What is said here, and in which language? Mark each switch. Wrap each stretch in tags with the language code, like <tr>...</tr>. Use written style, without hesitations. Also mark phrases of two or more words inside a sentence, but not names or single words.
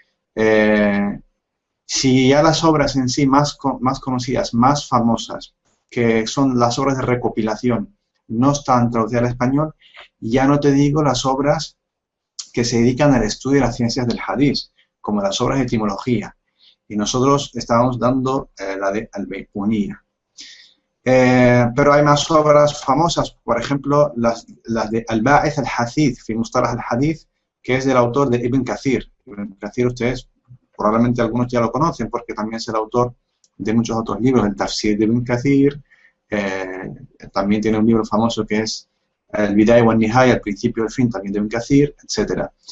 <es>Si ya las obras en sí más conocidas, más famosas, que son las obras de recopilación, no están traducidas al español, ya no te digo las obras que se dedican al estudio de las ciencias del hadith, como las obras de etimología. Y nosotros estábamos dando la de Al-Baiquniyya. Pero hay más obras famosas, por ejemplo, las de Al-Ba'ith al-Hadith, fi Mustalah al-Hadith, que es del autor de Ibn Kathir. Ibn Kathir, ustedes probablemente algunos ya lo conocen, porque también es el autor de muchos otros libros, el Tafsir de Ibn Kathir, también tiene un libro famoso que es El Bidaya wa Nihaya, el principio y el fin, también de Ibn Kathir, etc.</es>